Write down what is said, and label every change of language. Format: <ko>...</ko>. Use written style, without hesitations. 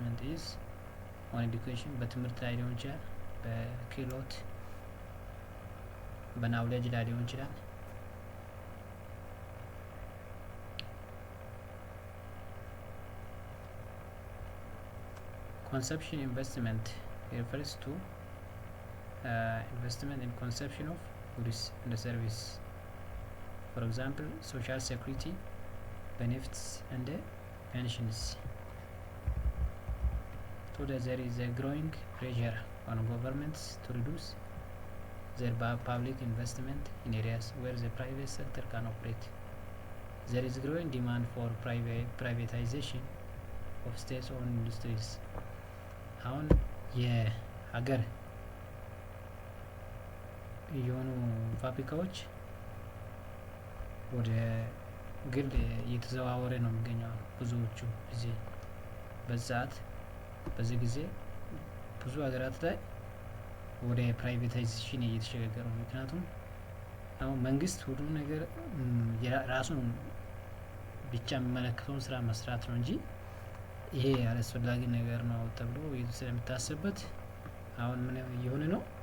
<am>ኢዝ ኦን ኤዱኬሽን፣ በትምህርት ላይ ሊሆን ይችላል፣ በክህሎት በናውሌጅ ላይ ሊሆን ይችላል።</am> <en>Consumption investment refers to investment in consumption of goods and service. For example, social security benefits and pensions. Today there is a growing pressure on governments to reduce their public investment in areas where the private sector can operate. There is growing demand for privatization of state-owned industries.</en> <am>አሁን የሀገር የሆኑ ፋብሪካዎች ወደ ግል እየተዘዋወረ ነው የሚገኘው። ብዙዎቹ ጊዜ በዚህ ጊዜ ብዙ ሀገራት ላይ ወደ ፕራይቬታይዜሽን እየተሸጋገሩ ነው። ምክንያቱም አሁን መንግስት ሁሉም ነገር ራሱን ብቻ የሚመለከተውን ስራ መስራት ነው እንጂ ይሄ አላስፈላጊ ነገር ነው ተብሎ ስለሚታሰብበት አሁን ምን እየሆነ ነው?</am>